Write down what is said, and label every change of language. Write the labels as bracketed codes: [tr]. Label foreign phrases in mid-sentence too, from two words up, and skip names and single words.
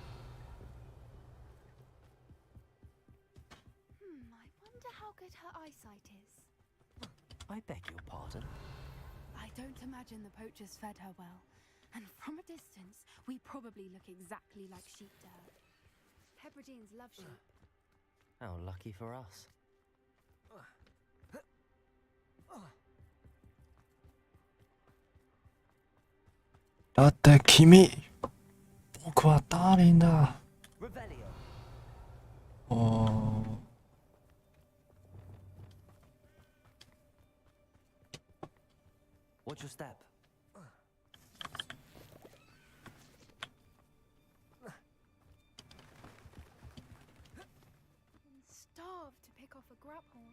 [en] I wonder how good her eyesight is. I beg your pardon. I don't imagine the poachers fed her well. And from a distance, we probably look exactly like sheep to her. Hebrideans love sheep. How lucky for us. だって君、僕は大巴林的。 Revelio. 哦。 Watch your step. I'm starved to pick off a grabhorn.